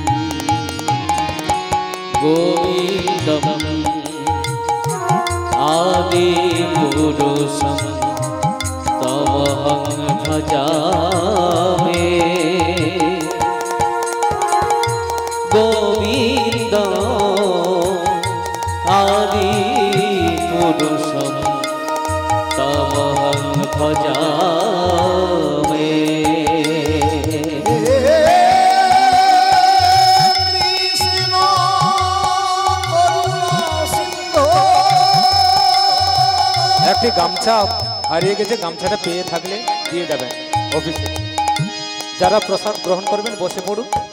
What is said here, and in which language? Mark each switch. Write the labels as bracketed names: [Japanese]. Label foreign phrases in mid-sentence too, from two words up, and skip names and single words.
[Sanskrit] গোবিন্দম আদি পুরুষম তমহং ভজামি। গোবিন্দ আদি পুরুষম তমহং ভজামি। [Bangla] একটি গামছা হারিয়ে গেছে, গামছাটা পেয়ে থাকলে দিয়ে যাবেন অফিসে। যারা প্রসাদ গ্রহণ করবেন বসে পড়ুন।